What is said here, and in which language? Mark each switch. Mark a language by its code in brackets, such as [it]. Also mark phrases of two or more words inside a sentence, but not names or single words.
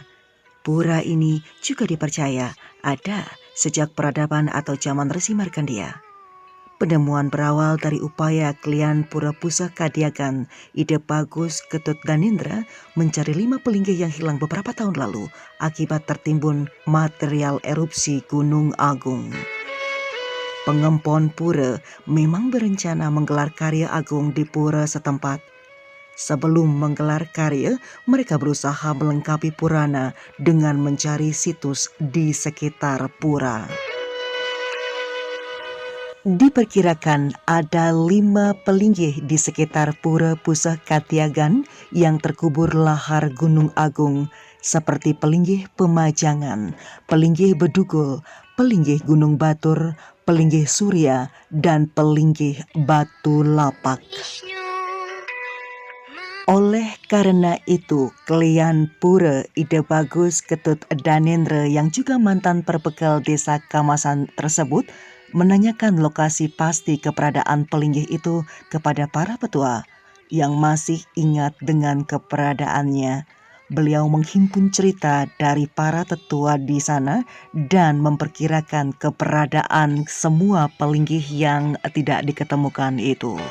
[id] Pura ini juga dipercaya ada sejak peradaban atau zaman Resi Markandeya. Penemuan berawal dari upaya klien Pura Pusaka Katyagan, Ide Bagus Ketut Danendra mencari 5 pelinggih yang hilang beberapa tahun lalu akibat tertimbun material erupsi Gunung Agung. Pengempon pura memang berencana menggelar karya agung di pura setempat. Sebelum menggelar karya, mereka berusaha melengkapi purana dengan mencari situs di sekitar pura. Diperkirakan ada 5 pelinggih di sekitar Pura Pusaka Katyagan yang terkubur lahar Gunung Agung, seperti pelinggih Pemajangan, pelinggih Bedugul, pelinggih Gunung Batur, pelinggih Surya, dan pelinggih Batu Lapak. Oleh karena itu, klien Pura Ide Bagus Ketut Danendra yang juga mantan perbekal Desa Kamasan tersebut menanyakan lokasi pasti keberadaan pelinggih itu kepada para petua yang masih ingat dengan keberadaannya. Beliau menghimpun cerita dari para tetua di sana dan memperkirakan keberadaan semua pelinggih yang tidak diketemukan itu.